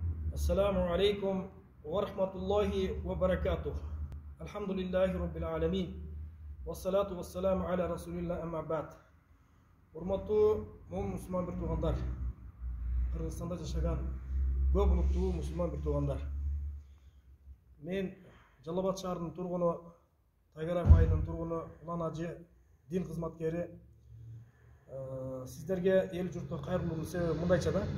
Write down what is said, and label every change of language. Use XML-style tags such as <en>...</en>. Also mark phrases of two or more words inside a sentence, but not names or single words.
<ar>السلام عليكم ورحمة الله وبركاته. الحمد لله رب العالمين والصلاة والسلام على رسول الله أما بعد.</ar> <ky>Урматтуу мусулман бир туугандар, Кыргызстанда жашаган көп улуттуу мусулман бир туугандар. Мен Жалал Абад шаарынын тургуну, Тайгарак айылынын тургуну, Улан Ажы, дин кызматкери. Сиздерге эл журтта кайрылуунун себеби мындайча да.</ky>